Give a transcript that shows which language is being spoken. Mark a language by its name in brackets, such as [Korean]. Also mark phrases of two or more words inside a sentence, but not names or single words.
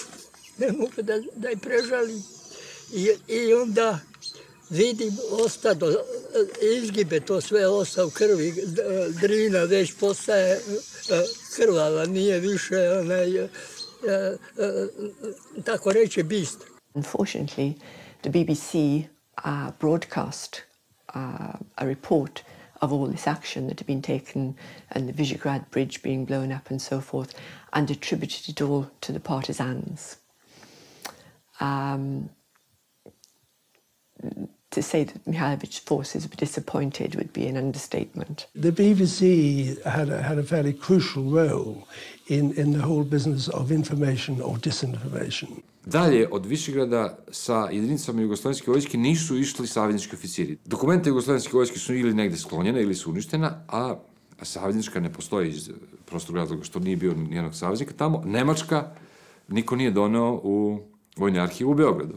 [Serbian] Ne mogu da je prežalim. I onda vidim, ostado, izgibe to sve, osta u krvi, drina već postaje krvava, nije više tako reći bist. [English] Unfortunately, the BBC broadcast a report of all this action that had been taken and the Visegrad Bridge being blown up and so forth, and attributed it all to the partisans. To say that Mihailović's forces were disappointed would be an understatement. The BBC had a fairly crucial role in the whole business of information or disinformation. [Serbian] Dalje od Višegrada sa jedinicama jugoslovenske vojske nisu išli saveznički oficiri. Dokumente jugoslovenske vojske su ili negde sklonjene ili su uništena, a saveznička ne postoji iz prostog razloga što nije bio nijednog saveznika tamo. Nemačka niko nije doneo u vojni arhiv u Beogradu.